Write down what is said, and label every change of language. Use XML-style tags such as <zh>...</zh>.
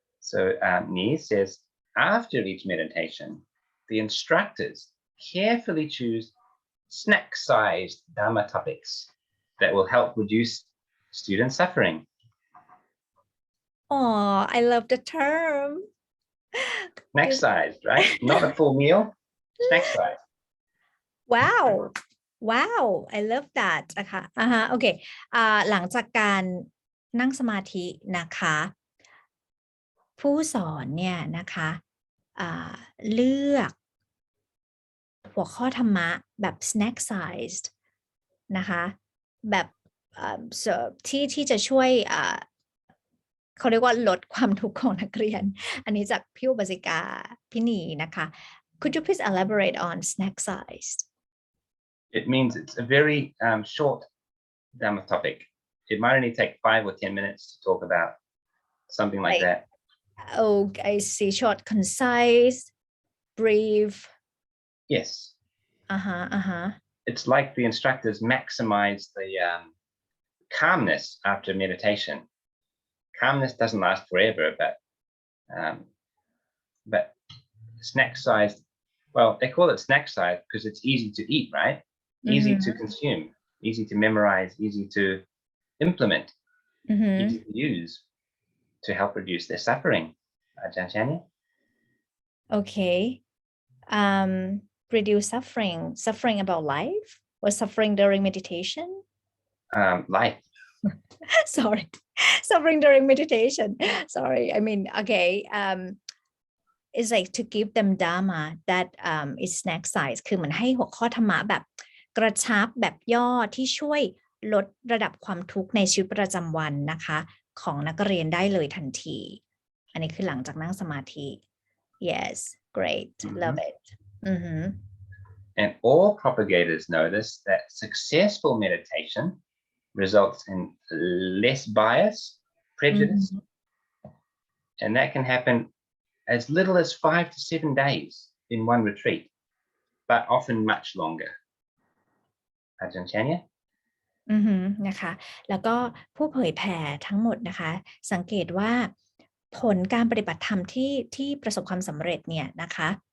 <en>So Ni says, after each meditation, the instructors carefully choose snack-sized Dhamma topics that will help reduce student suffering. Oh, I love the term. Snack-sized, right? Not a full meal, snack-sized. Wow, I love that</en> <th>นะคะโอเคหลังจากการนั่งสมาธินะคะผู้สอนเนี่ยนะคะเลือกหัวข้อธรรมะแบบ snack sized นะคะแบบที่จะช่วยเขาเรียกว่าลดความทุกข์ของนักเรียนอันนี้จากพี่อุบาสิกาพี่นีนะคะ</th> <en>Could you please elaborate on snack sized? It means it's a very short Dhamma topic. It might only take 5 or 10 minutes to talk about something like that. Oh, I see. Short, concise, brief. Yes. It's like the instructors maximize the calmness after meditation. Calmness doesn't last forever, but snack-sized. Well, they call it snack-sized because it's easy to eat, right? Easy to consume, easy to memorize, easy to implement, easy to use to help reduce their suffering. Aj.Andre? Okay. Reduce suffering about life or suffering during meditation? Life. Sorry. Suffering during meditation. Sorry. I mean, okay. It's like to give them Dhamma that is snack size</en> <th>คือเหมือนให้หัวข้อธรรมะแบบ กระชับแบบย่อที่ช่วยลดระดับความทุกข์ในชีวิตประจำวันนะคะของนักเรียนได้เลยทันทีอันนี้คือหลังจากนั่งสมาธิ</th> <en>yes great love it And all propagators notice that successful meditation results in less bias, prejudice, and that can happen as little as 5 to 7 days in one retreat, but often much longer. Aj.Andre?</en> <th>นะคะแล้วก็ผู้เผยแผ่ทั้งหมดนะคะสังเกตว่าผลการปฏิบัติธรรมที่ประสบความสำเร็จเนี่ยนะคะ</th>